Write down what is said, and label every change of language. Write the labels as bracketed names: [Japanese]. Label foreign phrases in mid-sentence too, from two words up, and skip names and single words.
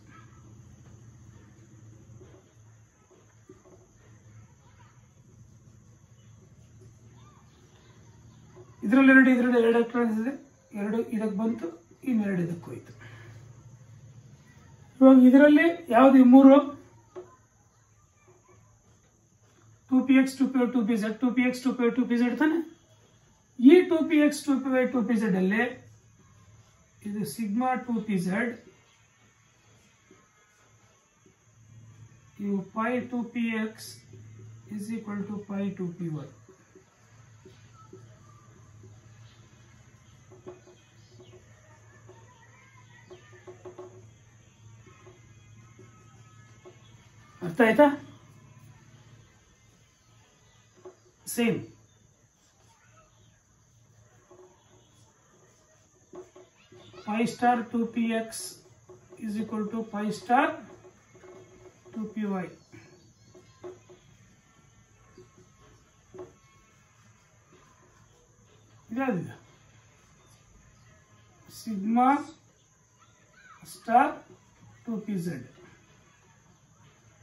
[Kannada] ಇದರಲ್ಲಿ ಎರಡು ಎಲೆಕ್ಟ್ರಾನ್ಸ್ ಇದೆ, 2 ಇದಕ್ಕೆ ಬಂತು, ಇನ್ನೆರಡು ಇದಕ್ಕೆ ಹೋಯ್ತು. ಇವಾಗ ಇದರಲ್ಲಿ ಯಾವ್ದು 3 2px 2py 2pz 2px 2py 2pz ತಾನೆ. ಈ 2px 2py 2pz ಅಲ್ಲಿ ಇದು ಸಿಗ್ಮಾ 2pz, ಇವು [English] pi 2px is equal to pi 2py. [Kannada] ಅರ್ಥ ಆಯ್ತಾ? [English] ಸೇಮ್ pi star 2px is equal to pi star 2py. [Kannada] ಇದಾಗಿದೆ [English] sigma star [Kannada] 2pz.